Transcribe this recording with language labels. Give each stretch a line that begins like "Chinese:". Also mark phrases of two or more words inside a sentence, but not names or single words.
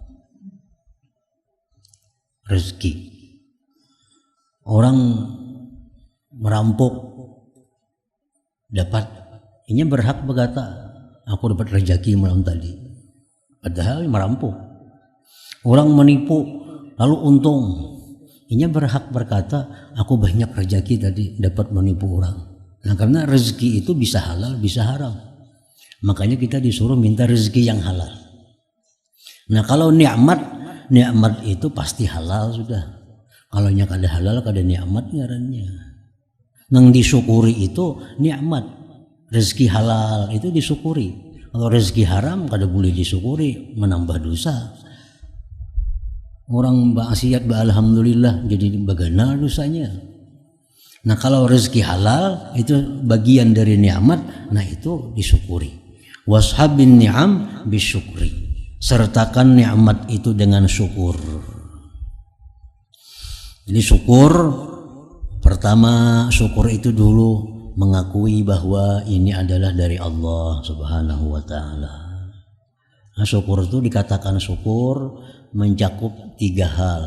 Indonesian: Rezeki orang merampok dapat, ini berhak berkata aku dapat rezeki malam tadi, padahal merampok. Orang menipu lalu untung, ini berhak berkata aku banyak rezeki tadi dapat menipu orang. Nah, karena rezeki itu bisa halal bisa haram, makanya kita disuruh minta rezeki yang halal. Nah, kalau nikmat itu pasti halal sudah.
Banjar: Kalau nya kada halal kada nikmat ngarannya. Nang disyukuri itu nikmat, rezeki halal itu disyukuri. Kalau rezeki haram kada boleh disyukuri, menambah dosa.
Indonesian: Orang maksiat alhamdulillah jadi bagana dosanya. Nah, kalau rezeki halal itu bagian dari nikmat, nah itu disyukuri.
Arabic: وصل النعم بالشكر,
Indonesian: sertakan nikmat itu dengan syukur. Jadi syukur pertama, syukur itu dulu mengakui bahwa ini adalah dari Allah
Arabic: سبحانه وتعالى.
Indonesian: Nah, syukur itu dikatakan syukur mencakup 3 hal.